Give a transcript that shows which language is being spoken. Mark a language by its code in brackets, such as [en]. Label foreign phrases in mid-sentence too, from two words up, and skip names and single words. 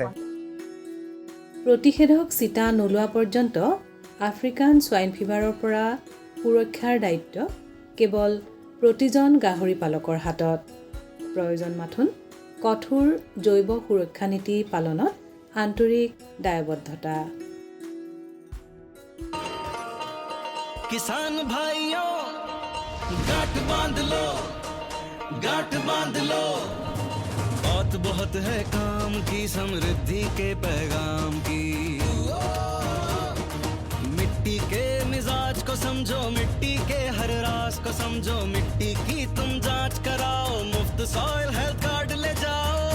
[as] প্ৰতিষেধক চিটা নোলোৱা পৰ্যন্ত আফ্ৰিকান স্বাইন ফিভাৰৰ পৰা সুৰক্ষাৰ দায়িত্ব কেৱল প্ৰতিজন গাহৰি পালকৰ হাতত। প্ৰয়োজন মাথোন কঠোৰ জৈৱ সুৰক্ষা নীতি পালনত আন্তৰিক দায়বদ্ধতা। [hi] किसान भाइयों गांठ बांध लो, गांठ बांध लो, बहुत बहुत है काम की समृद्धि के पैगाम की। मिट्टी के मिजाज को समझो, मिट्टी के हर राज को समझो, मिट्टी की तुम जांच कराओ, मुफ्त सॉइल हेल्थ कार्ड ले जाओ।